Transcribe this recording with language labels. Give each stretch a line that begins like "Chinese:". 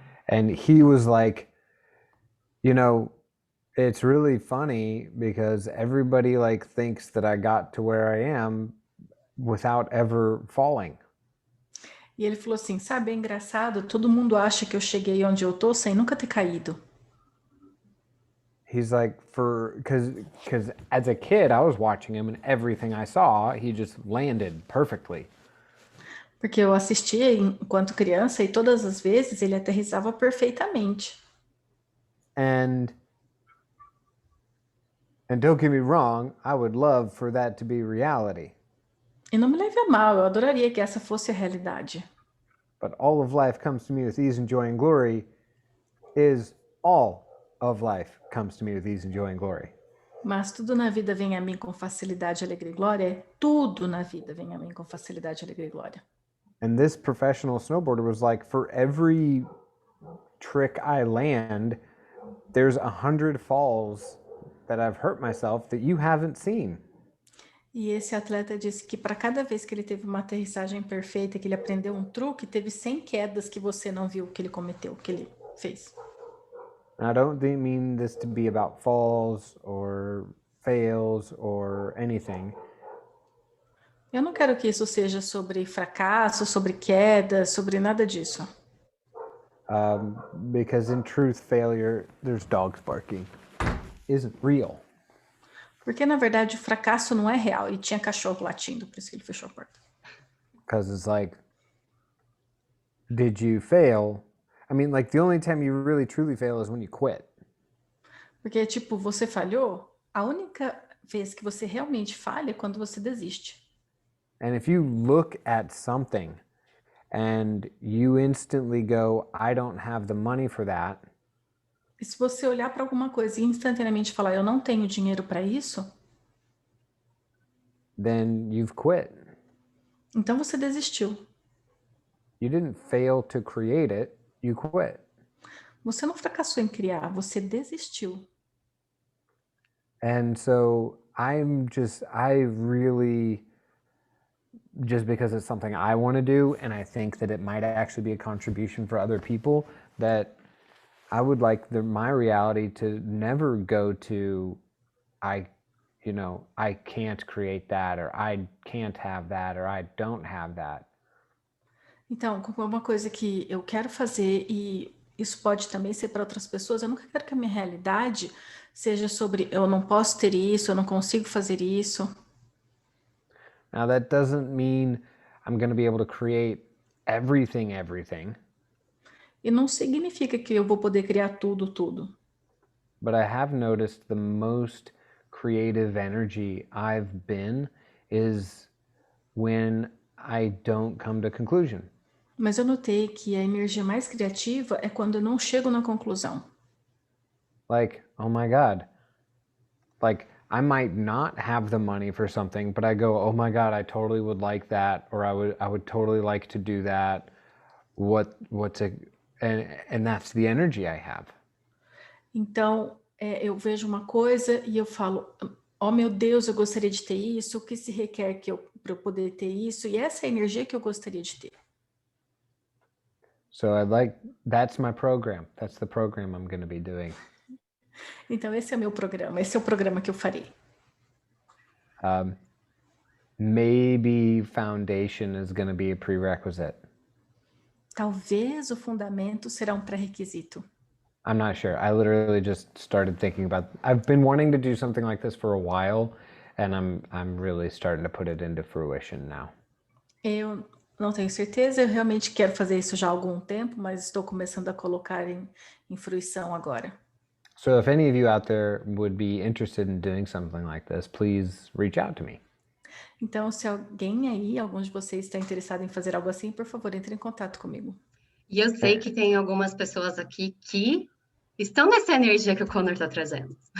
English: And he was like, you know, it's really funny because everybody like thinks that I got to where I am without ever falling.
Portuguese: E ele falou assim, sabe, é engraçado, todo mundo acha que eu cheguei onde eu tô sem nunca ter caído.
English: He's like, because as a kid, I was watching him and everything I saw, he just landed perfectly.
Portuguese: Porque eu assistia enquanto criança e todas as vezes ele aterrissava perfeitamente.
English: And don't get me wrong, I would love for that to be reality.
Portuguese: E não me leve a mal, eu adoraria que essa fosse a realidade.
English: but all of life comes to me with ease and joy and glory is all of life comes to me with ease and joy and glory.
Portuguese: Mas tudo na vida vem a mim com facilidade, alegria e glória. Tudo na vida vem a mim com facilidade, alegria e glória.
English: And this professional snowboarder was like, for every trick I land, there's 100 falls that I've hurt myself that you haven't seen.
Portuguese: E esse atleta disse que para cada vez que ele teve uma aterrissagem perfeita, que ele aprendeu um truque, teve 100 quedas que você não viu que ele cometeu, que ele fez.
English: I don't mean this to be about falls or fails or anything.
Portuguese: Eu não quero que isso seja sobre fracasso, sobre queda, sobre nada disso.
English: Because in truth, failure, there's dogs barking, isn't real.
Portuguese: Porque, na verdade, o fracasso não é real. E tinha cachorro latindo, por isso que ele fechou a porta.
English: Because it's like, did you fail? I mean, like, the only time you really truly fail is when you quit.
Portuguese: Porque, tipo, você falhou, a única vez que você realmente falha é quando você desiste.
English: And if you look at something and you instantly go, I don't have the money for that.
Portuguese: E se você olhar para alguma coisa e instantaneamente falar, eu não tenho dinheiro para isso,
English: then you've quit.
Portuguese: então você desistiu.
English: You didn't fail to create it, you quit.
Portuguese: Você não fracassou em criar, você desistiu.
English: And so I really, just because it's something I want to do, and I think that it might actually be a contribution for other people, that I would like my reality to never go to, I can't create that, or I can't have that, or I don't have that.
Portuguese: Então, como é uma coisa que eu quero fazer, e isso pode também ser para outras pessoas, eu nunca quero que a minha realidade seja sobre eu não posso ter isso, eu não consigo fazer isso.
English: Now that doesn't mean I'm going to be able to create everything.
Portuguese: E não significa que eu vou poder criar tudo.
English: But I have noticed the most creative energy I've been is when I don't come to conclusion.
Portuguese: Mas eu notei que a energia mais criativa é quando eu não chego na conclusão.
English: Like, oh my God. Like, I might not have the money for something, but I go, oh my God, I totally would like that, or I would totally like to do that. And that's the energy I have.
Portuguese: Então, eu vejo uma coisa e eu falo, oh meu Deus, eu gostaria de ter isso, o que se requer para eu poder ter isso? E essa é a energia que eu gostaria de ter.
English: So that's my program. That's the program I'm going to be doing.
Portuguese: Então, esse é o meu programa, esse é o programa que eu farei.
English: Maybe foundation is going to be a prerequisite.
Portuguese: Talvez o fundamento será um pré-requisito.
English: I'm not sure. I literally just started thinking about. I've been wanting to do something like this for a while, and I'm really starting to put it into fruition now.
Portuguese: Eu não tenho certeza, eu realmente quero fazer isso já há algum tempo, mas estou começando a colocar em fruição agora.
English: So if any of you out there would be interested in doing something like this, please reach out to me.
Portuguese: Então, se alguém aí, algum de vocês está interessado em fazer algo assim, por favor, entre em contato comigo. E eu sei que tem algumas pessoas aqui que estão nessa energia que o Connor está trazendo.